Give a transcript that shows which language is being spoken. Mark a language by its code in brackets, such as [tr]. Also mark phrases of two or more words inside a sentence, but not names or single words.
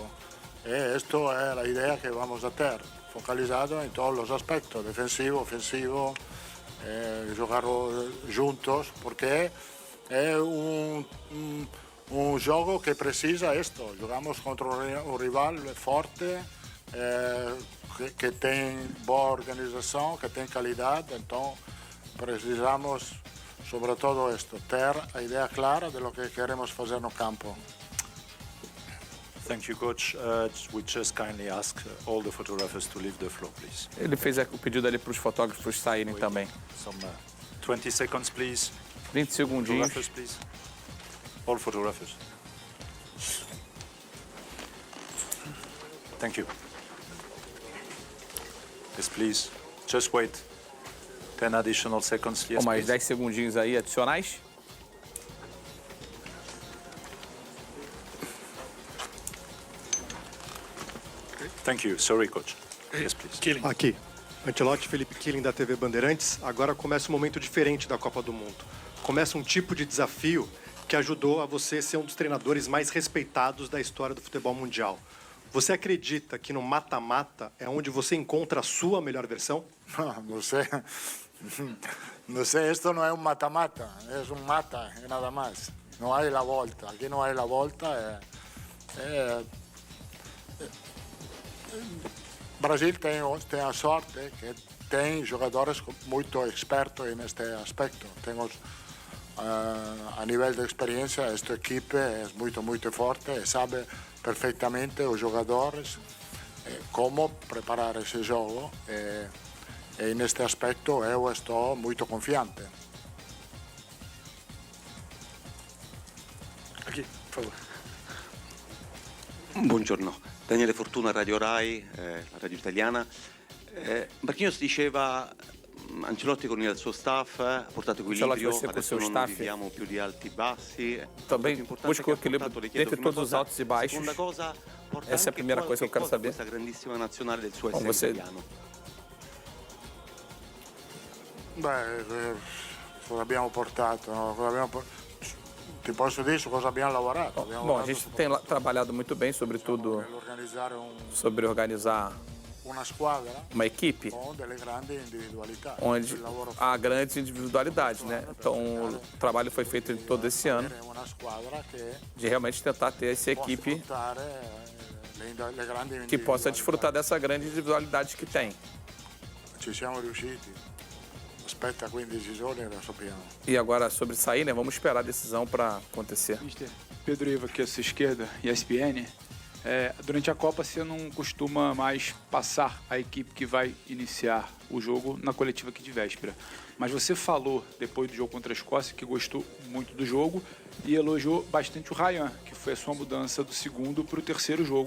[es] Y esto es la idea que vamos a tener, focalizado en todos los aspectos, defensivo, ofensivo, jugar juntos, porque es un juego que precisa esto. Jugamos contra un rival fuerte, que tiene buena organización, que tiene calidad, entonces precisamos sobre todo esto, tener la idea clara de lo que queremos hacer en el campo. [en] Thank you, Coach. We just kindly ask all the photographers to leave the floor, please. [pt] Ele fez o pedido ali para os fotógrafos saírem também. [en] Some 20 seconds, please. [pt] 20 segundinhos. [en] Photographers, please. All photographers. Thank you. Yes, please. Just wait. 10 additional seconds. Yes, [pt] Mais [en] please. [pt] 10 segundinhos aí adicionais. [en] Thank you. Sorry, Coach. Yes, please. [pt] Aqui, Ancelotti, Felipe Killing da TV Bandeirantes. Agora começa um momento diferente da Copa do Mundo. Começa um tipo de desafio que ajudou a você ser um dos treinadores mais respeitados da história do futebol mundial. Você acredita que no mata-mata é onde você encontra a sua melhor versão? [es] No sé. No sé, esto no es un mata-mata, es un mata y nada más. No hay la volta, aquí no hay la volta. [pt] Brasil tem a sorte que tem jogadores muito expertos neste aspecto. Temos a nível de experiência, esta equipe é muito forte e sabe perfeitamente os jogadores como preparar esse jogo. E neste aspecto eu estou muito confiante. Aqui, por favor. [it] Buongiorno, Daniele Fortuna, Radio Rai, la radio italiana. Marquinhos diceva, Ancelotti con il suo staff ha portato equilibrio, adesso non viviamo più di alti e bassi. [pt] Também busca o equilíbrio dentre todos os altos e baixos. [it] Seconda cosa, porta [pt] Essa é a [it] anche [pt] primeira coisa que eu quero [it] qualche [pt] saber. [it] questa grandissima nazionale del suo [pt] Bom, [it] essere [pt] você- [it] italiano. Beh, cosa abbiamo portato? No? Ti posso dire su cosa abbiamo lavorato. Abbiamo [pt] Bom, a [it] lavorato [pt] gente tem trabalhado muito bem, sobretudo [it] nell'organizzare [pt] sobre organizar [it] una squadra [pt] uma equipe [it] con delle grandi individualità. [pt] onde [it] Il lavoro [pt] há grandes individualidades, né? Então o trabalho foi feito todo esse ano [it] è una squadra che [pt] de realmente tentar ter essa [it] può [pt] equipe [it] sfruttare le grandi [pt] que possa [it] individualità. [pt] desfrutar dessa grande individualidade que tem. [it] Ci siamo riusciti. Aspetta 15 giorni e lo sappiamo. [pt] E agora sobre sair, né? Vamos esperar a decisão para acontecer. Mister Pedro Iva, aqui à sua esquerda, ESPN. Durante a Copa você não costuma mais passar a equipe que vai iniciar o jogo na coletiva aqui de véspera. Mas você falou, depois do jogo contra a Escócia, que gostou muito do jogo e elogiou bastante o Ryan, que foi a sua mudança do segundo para o terceiro jogo.